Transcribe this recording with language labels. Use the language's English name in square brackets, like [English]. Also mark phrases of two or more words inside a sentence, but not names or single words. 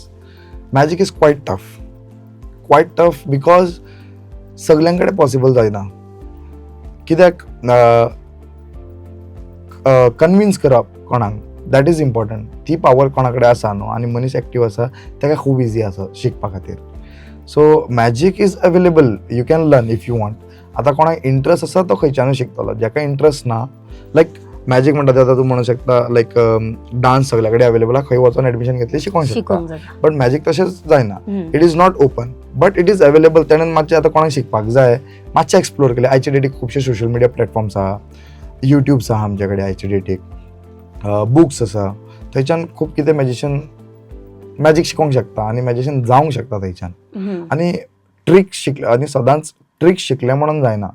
[English] Magic is quite tough because सगळ्यां कडेन पॉसिबल जायना. [Konkani] कित्याक कन्विन्स करप कोणाक [English] that is important. [Konkani] ती पावर कोणा कडेन आसा न्हू आनी मनीस एक्टीव आसा ताका खूब इजी आसा शिकपा खातीर. [English] So magic is available. You can learn if you want. [Konkani] आतां कोणाक इंट्रस्ट आसा तो खंयच्यानूय शिकतलो. जाका इंट्रस्ट ना [English] like magic [Konkani] म्हणटा ते आतां तूं म्हणू शकता [English] like dance [Konkani] सगळ्या कडेन अवेलेबल आहा. खंय वचून एडमिशन घेतली शिकोवंक शकता. शिकोवंक जाता. [English] But magic [Konkani] तशेंच जायना. [English] It is not open but it is available. [Konkani] तेणेन मातशें आतां कोणाक शिकपाक जाय मातशें एक्सप्लोर केलें. आयचे डेटीक खुबशे [English] social media platforms [Konkani] आहा. युट्यूब्स आहा आमचे कडेन आयचे डेटीक. बुक्स आसा. थंयच्यान खूब कितें मॅजीक शिकोवंक शकता आनी मॅजिशियन जावंक शकता थंयच्यान. आनी ट्रिक शिकले आनी सदांच ट्रिक शिकले म्हणून जायना.